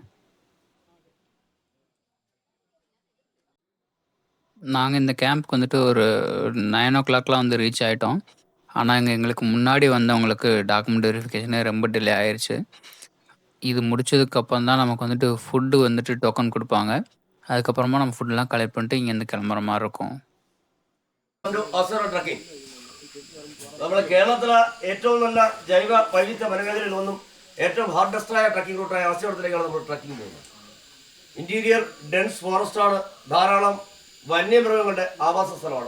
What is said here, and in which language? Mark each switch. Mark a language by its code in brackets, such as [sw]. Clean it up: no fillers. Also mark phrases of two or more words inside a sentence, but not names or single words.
[ta] நாங்கள் இந்த கேம்ப்க்கு வந்துட்டு ஒரு 9 ஓ கிளாக்லாம் வந்து ரீச் ஆகிட்டோம். ஆனால் எங்களுக்கு முன்னாடி வந்தவங்களுக்கு [en] document verification [ta] ரொம்ப டிலே ஆயிடுச்சு. இது முடிச்சதுக்கப்புறம் தான் நமக்கு வந்துட்டு ஃபுட்டு வந்துட்டு டோக்கன் கொடுப்பாங்க. அதுக்கப்புறமா நம்ம ஃபுட்டெலாம் கலெக்ட் பண்ணிட்டு இங்கேருந்து கிளம்புற மாதிரி இருக்கும். [ml] ട്രക്കിംഗ് നമ്മുടെ കേരളത്തിലെ ഏറ്റവും നല്ല ജൈവ വൈവിധ്യ വനമേഖലയിൽ ഒന്നും ഏറ്റവും [en] hardest trekking route [ml] ആസ്യവടത്തിലേക്കാണ് നമ്മൾ ട്രക്കിംഗ് പോകുന്നത്. [en] interior dense forest, [ml] ധാരാളം വന്യമൃഗങ്ങളുടെ ആവാസ സ്ഥലമാണ്.